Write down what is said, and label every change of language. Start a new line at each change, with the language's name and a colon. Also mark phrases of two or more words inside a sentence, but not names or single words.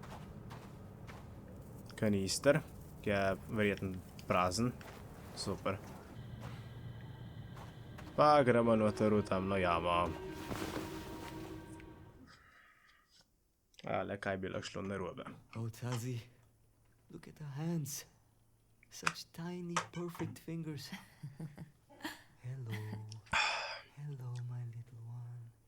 Slovenian: Kanister, ki je verjetno prazen. Super. Pa gremo noter v tamno jamo. Ale, kaj bi lahko šlo narobe?
English: Oh, Tazzy, look at the hands. Such tiny, perfect fingers. Hello. Hello, my little one.